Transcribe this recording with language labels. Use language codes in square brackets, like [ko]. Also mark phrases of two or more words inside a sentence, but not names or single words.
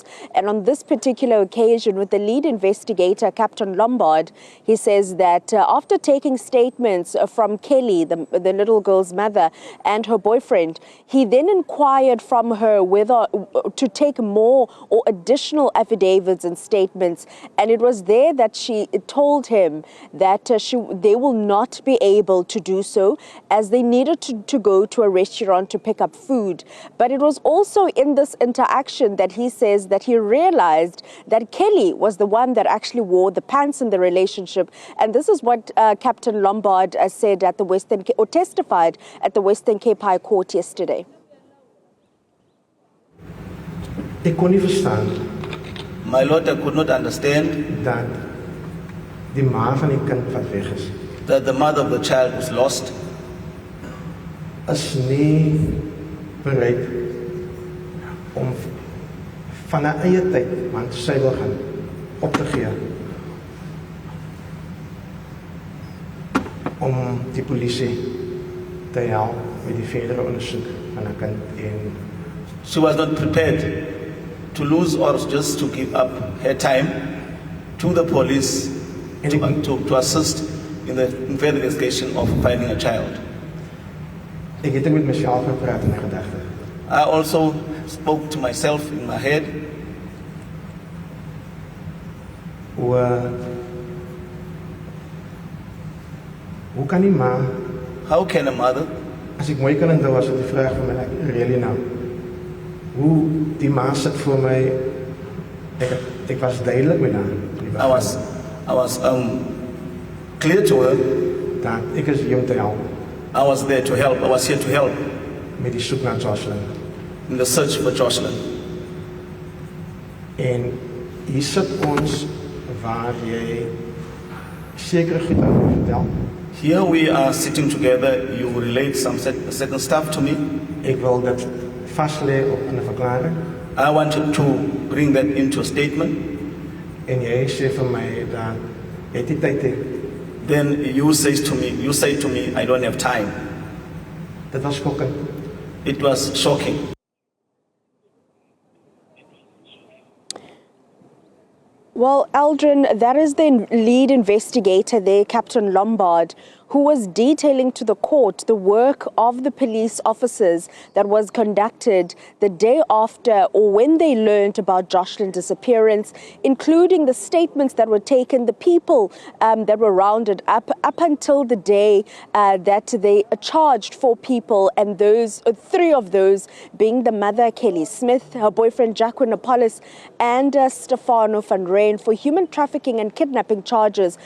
[en] And on this particular occasion, with the lead investigator, Captain Lombard, he says that after taking statements from Kelly, the little girl's mother, and her boyfriend, he then inquired from her whether to take more or additional affidavits and statements, and it was there that she told him that they will not be able to do so as they needed to go to a restaurant to pick up food. But it was also in this interaction that he says that he realized that Kelly was the one that actually wore the pants in the relationship, and this is what Captain Lombard said at the testified at the Western Cape High Court yesterday. [af] Ik kon nie verstaan. [en] My Lord, I could not understand [af] dat die ma van die kind wat weg is. [en] That the mother of the child was lost. [af] Is nie bereid om van haar eie tyd, want sy wil gaan, op te gee. Om die polisie te help met die verdere ondersoek van haar kind en [en] she was not prepared to lose or just to give up her time to the police to assist in the investigation of finding a child. [af] Ek het met myself gepraat in my gedagte. [en] I also spoke to myself in my head. [af] Hoe kan die ma? [en] How can a mother? [af] As ek mooi kan onthou was dit die vraag van my, really nou. Hoe die ma sit voor my, ek was duidelik met haar. [en] I was clear to her [af] dat ek is hier om te help. [en] I was there to help. I was here to help. [af] Met die soek na Joshlin. [en] In the search for Joshlin. [af] En hier sit ons waar jy sekere goed aan my vertel. [en] Here we are sitting together. You relate some certain stuff to me. [af] Ek wil dit vastlê op 'n verklaring. [en] I wanted to bring that into a statement. [af] En jy sê vir my dat jy het nie tyd nie. [en] Then you say to me, I don't have time. [af] Dit was skokkend. [en] It was shocking. Well, Aldrin, that is the lead investigator there, Captain Lombard, who was detailing to the court the work of the police officers that was conducted the day after or when they learned about Joshlin's disappearance, including the statements that were taken, the people that were rounded up until the day that they charged 4 people, and those 3 of those being the mother, Kelly Smith, her boyfriend, Jacqueline Apollos, and Stefano van Rijn for human trafficking and kidnapping charges.